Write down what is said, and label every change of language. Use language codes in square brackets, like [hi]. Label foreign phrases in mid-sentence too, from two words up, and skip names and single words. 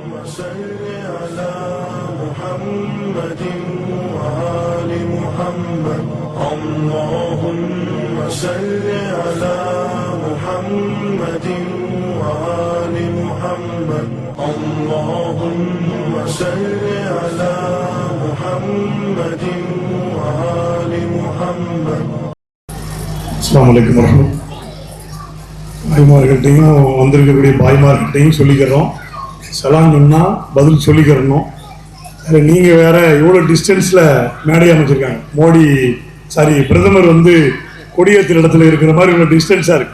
[ar] صل على محمد وآل محمد اللهم صل على محمد وآل محمد اللهم صل على محمد وآل محمد. السلام عليكم ورحمة الله. [ta] பாய்மார்கிட்டையும் வந்திருக்கக்கூடிய பாய்மார்கிட்டையும் சொல்லிக்கிறோம், சலாம் சொன்னால் பதில் சொல்லிக்கிறணும். அதில் நீங்கள் வேற எவ்வளோ டிஸ்டன்ஸில் மேடை அமைச்சிருக்காங்க. பிரதமர் வந்து கொடியேற்ற இடத்துல இருக்கிற மாதிரி இவ்வளோ டிஸ்டன்ஸாக இருக்குது.